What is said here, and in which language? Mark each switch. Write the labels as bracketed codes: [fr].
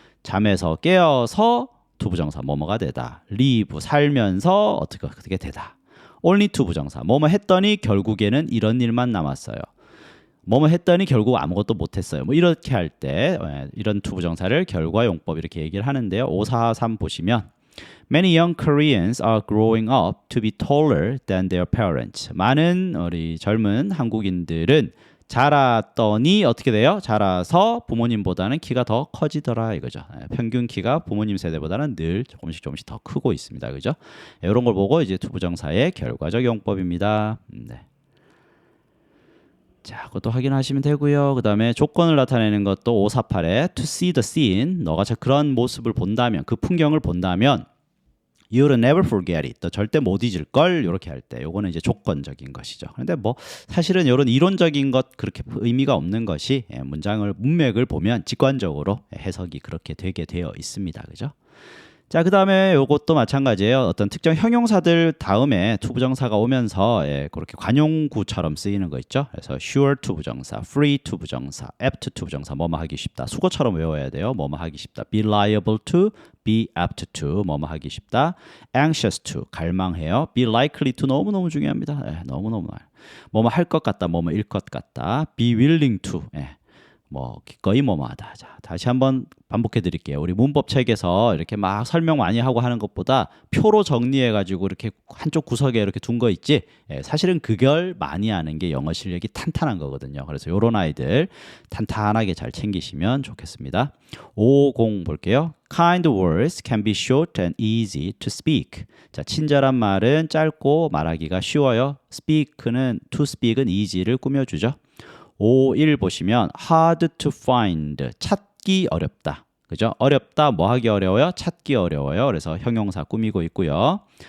[ko] 잠에서 깨어서 투부정사 뭐뭐가 되다. live 살면서 어떻게 되다. only 투부정사 뭐뭐 했더니 결국에는 이런 일만 남았어요. 뭐뭐 했더니 결국 아무것도 못했어요. 뭐 이렇게 할 때 이런 투부정사를 결과용법 이렇게 얘기를 하는데요. [en] 543 [ko] 보시면 [en] Many young Koreans are growing up to be taller than their parents. [ko] 많은 우리 젊은 한국인들은 자랐더니 어떻게 돼요? 자라서 부모님보다는 키가 더 커지더라 이거죠. 평균 키가 부모님 세대보다는 늘 조금씩 더 크고 있습니다. 그죠? 이런 걸 보고 이제 투부정사의 결과적 용법입니다. 네. 자, 그것도 확인하시면 되고요. 그 다음에 조건을 나타내는 것도 548에 [en] to see the scene, [ko] 너가 그런 모습을 본다면, 그 풍경을 본다면 [en] you'll never forget it, [ko] 너 절대 못 잊을 걸 이렇게 할 때 요거는 이제 조건적인 것이죠. 그런데 뭐 사실은 이런 이론적인 것 그렇게 의미가 없는 것이 문장을 문맥을 보면 직관적으로 해석이 그렇게 되게 되어 있습니다. 그죠? 자, 그 다음에 요것도 마찬가지예요. 어떤 특정 형용사들 다음에 투부정사가 오면서 그렇게 관용구처럼 쓰이는 거 있죠. 그래서 sure 투부정사, free 투부정사, apt 투부정사, 뭐뭐 하기 쉽다. 수거처럼 외워야 돼요. 뭐뭐 하기 쉽다. [en] be liable to, be apt to, [ko] 뭐뭐 하기 쉽다. [en] anxious to, [ko] 갈망해요. [en] be likely to, [ko] 너무너무 중요합니다. 너무너무 뭐뭐 할 것 같다, 뭐뭐 일 것 같다. [en] be willing to, [ko] 뭐 기꺼이 뭐뭐하다. 자, 다시 한번 반복해 드릴게요. 우리 문법 책에서 이렇게 막 설명 많이 하고 하는 것보다 표로 정리해 가지고 이렇게 한쪽 구석에 이렇게 둔 거 있지. 사실은 그걸 많이 하는 게 영어 실력이 탄탄한 거거든요. 그래서 요런 아이들 탄탄하게 잘 챙기시면 좋겠습니다. 50 볼게요. [en] Kind words can be short and easy to speak. [ko] 자, 친절한 말은 짧고 말하기가 쉬워요. speak는 to speak은 easy를 꾸며주죠. 51 보시면 [en] hard to find, [ko] 찾기 어렵다. 그죠? 어렵다, 뭐 하기 어려워요? 찾기 어려워요. 그래서 형용사 꾸미고 있고요.